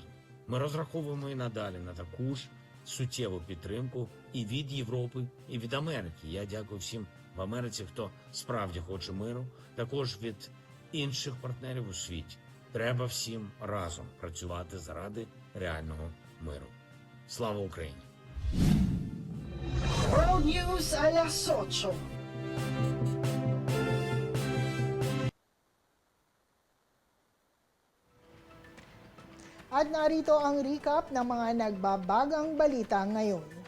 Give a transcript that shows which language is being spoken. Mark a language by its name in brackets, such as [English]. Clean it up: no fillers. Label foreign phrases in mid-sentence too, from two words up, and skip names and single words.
[Ukrainian] Ми розраховуємо і надалі на таку ж суттєву підтримку і від Європи, і від Америки. Я дякую всім в Америці, хто справді хоче миру, також від інших партнерів у світі. Треба всім разом працювати заради реального миру. Слава Україні! [Filipino] World News alas 8. At narito ang recap ng mga nagbabagang balita ngayon.